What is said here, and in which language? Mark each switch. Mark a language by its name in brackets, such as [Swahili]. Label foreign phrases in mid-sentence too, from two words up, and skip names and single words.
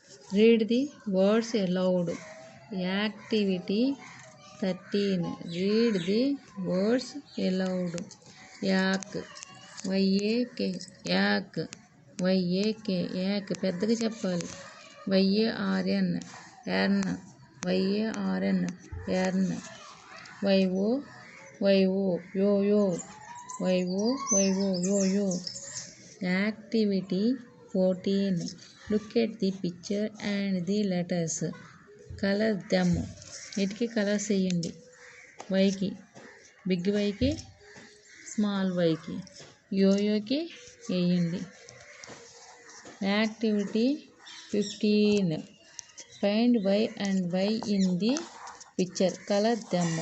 [English] Read the words aloud. Activity 13. Read the words aloud. Yak. Y-A-K. Yak. Y-A-K. Yak. [Telugu] పెద్దగా చెప్పాలి. [English] Y-A-R-N. Yarn. Y-A-R-N. Yarn. Y-O. Y-O. Yo-yo. Y-O. Y-O. Yo-yo. Activity 14. Look at the picture and the letters. Color them. [Telugu] వీటికి కలర్స్ వేయండి. వైకి బిగ్ వైకి స్మాల్ వైకి యోయోకి వేయండి. [English] యాక్టివిటీ 15. Find Y and Y in the picture. Color them.